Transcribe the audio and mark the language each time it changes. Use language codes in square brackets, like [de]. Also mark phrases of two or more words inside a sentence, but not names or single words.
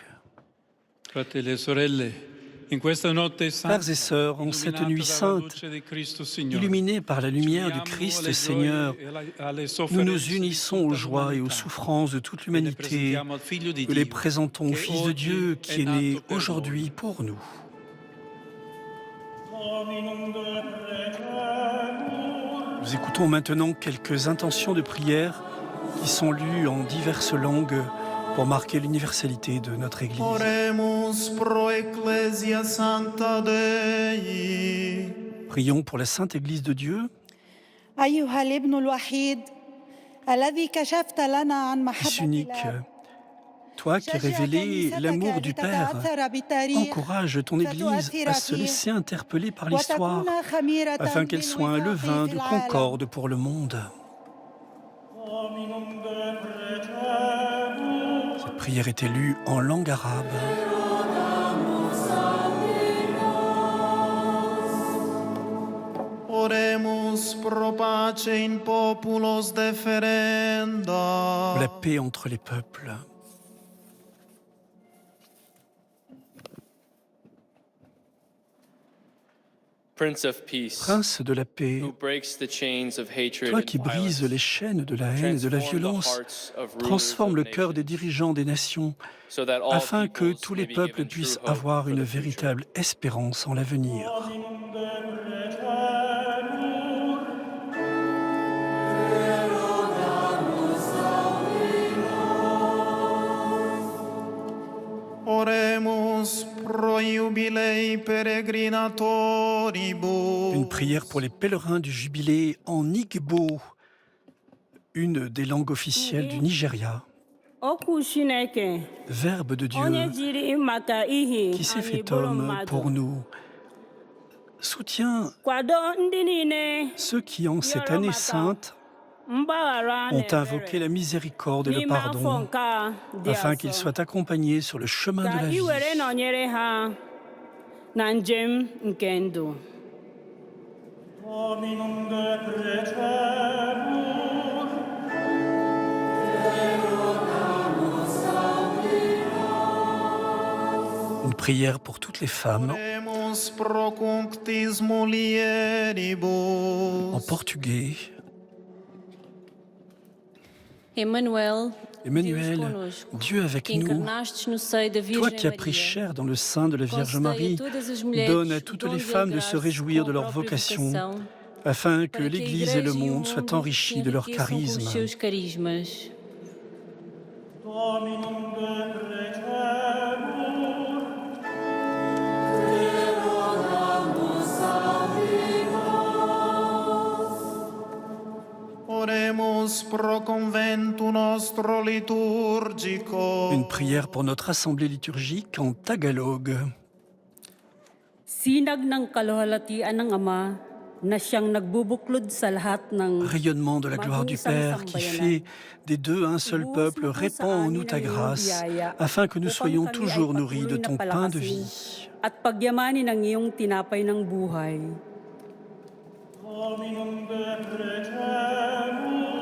[it] Fratelli e sorelle, in questa notte santa, [fr] Frères et sœurs, en cette nuit sainte, illuminée par la lumière du Christ Seigneur, nous nous unissons aux joies et aux souffrances de toute l'humanité. Nous les présentons au Fils de Dieu qui est né aujourd'hui pour nous. Nous écoutons maintenant quelques intentions de prière qui sont lues en diverses langues pour marquer l'universalité de notre Église. [la] Oremus pro Ecclesia Sancta Dei. [fr] Prions pour la Sainte Église de Dieu, [ar] أيها الابن الوحيد الذي كشفت لنا عن [fr] Fils [ar] محبة [fr] unique, [ar] الآب [fr] toi qui as révélé l'amour du Père, encourage ton Église à se laisser interpeller par l'histoire, afin qu'elle soit un levain de concorde pour le monde. Cette prière est lue en langue arabe. [la] Oremus pro pace in populos deferenda. [fr] La paix entre les peuples. [en] Prince of Peace, [fr] Prince de la paix, [en] who breaks the chains of hatred [fr] toi [en] and [fr] qui brises [en] violence, [fr] les chaînes de la haine et de la [en] transform the [fr] violence, [en] hearts of rulers [fr] transforme [en] of [fr] le cœur des [en] nations, [fr] dirigeants des nations, [en] so that all [fr] afin que [en] peoples [fr] tous [en] may [fr] les [en] be [fr] peuples [en] given [fr] puissent [en] true hope [fr] avoir [en] for [fr] une [en] the future. [fr] véritable espérance en l'avenir. [la] Oremus pro jubilei peregrinatoribus. [fr] Une prière pour les pèlerins du jubilé en Igbo, une des langues officielles du Nigeria. [ig] Okwu Chineke [fr] Verbe de [ig] onye [fr] Dieu [ig] jiri maka ihi [fr] qui s'est [ig] anyị [fr] fait [ig] bụrụ [fr] homme [ig] mmadụ. [fr] pour nous, soutient [ig] Kwado ndị niile [fr] ceux qui, en cette année sainte, [ig] mgbaghara [fr] ont [ig] na [fr] invoqué [ig] ebere [fr] la miséricorde et le [ig] n'ime afọ [fr] pardon, [ig] nke a dị [fr] afin qu'ils [ig] asọ. [fr] soient accompagnés sur le chemin de [ig] Ka [fr] la [ig] ị [fr] vie. [ig] were nọnyere ha na njem nke ndụ. [la] Dominum de precemur. [fr] Une prière pour toutes les femmes [la] Oremus pro cunctis mulieribus. [fr] en portugais. Emmanuel, Emmanuel, Dieu avec nous, [pt] encarnastes no seio da [fr] toi [pt] Virgem [fr] qui as pris [pt] Maria, [fr] chair dans le sein de la Vierge [pt] concedei a [fr] Marie, [pt] todas as mulheres [fr] donne à [pt] o [fr] toutes [pt] dom [fr] les [pt] de [fr] femmes de se [pt] graça [fr] réjouir de [pt] com a [fr] leur [pt] própria [fr] vocation, [pt] vocação, [fr] afin que [pt] para que a [fr] l'Église et le [pt] Igreja e o [fr] monde soient [pt] mundo [fr] enrichis de leur [pt] se enriqueçam com os [fr] charisme. [pt] seus carismas. [la] Dominum de precemur. Oremus pro conventu nostro liturgico. [fr] Une prière pour notre assemblée liturgique en tagalog. [tl] Sinag ng kaluhalatian ng Ama na siyang nagbubuklod sa lahat ng [fr] Rayonnement de la gloire du Père qui fait des deux un seul peuple, répand en nous ta grâce, afin que nous soyons toujours nourris de ton pain de vie. [tl] at pagyamanin ng iyong tinapay ng buhay. [la] Dominum de precemur.